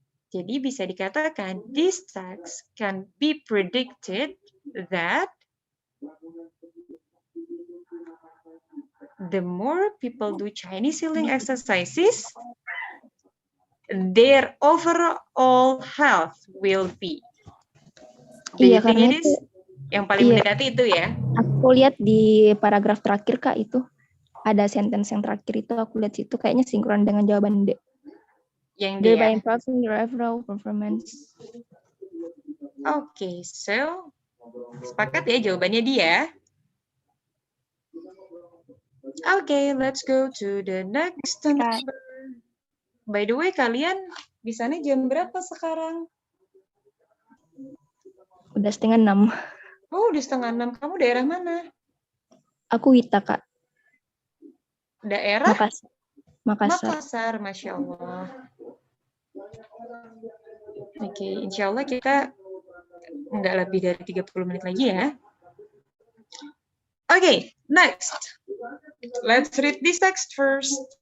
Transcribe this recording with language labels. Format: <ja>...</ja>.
<id>Jadi bisa dikatakan,</id> <en>this text can be predicted that the more people do Chinese healing exercises, their overall health will be.</en> <id>Iya, karena itu yang paling mendekati itu ya. Aku lihat di paragraf terakhir Kak itu ada sentence yang terakhir itu aku lihat situ kayaknya sinkron dengan jawaban D. Yang D</id> <en>Thereby</en> <id>ya.</id> <en>improving your overall performance.</en> <id>Oke, so sepakat ya jawabannya dia.</id> <en>Oke, let's go to the next number.</en> <id>By the way, kalian di sana jam berapa sekarang? Udah 5:30. Oh, udah 5:30. Kamu daerah mana? Aku Wita, Kak. Daerah? Makassar. Makassar, Masya Allah. Oke, insya Allah kita nggak lebih dari 30 menit lagi ya.</id> <en>Oke, next. Let's read this text first.</en>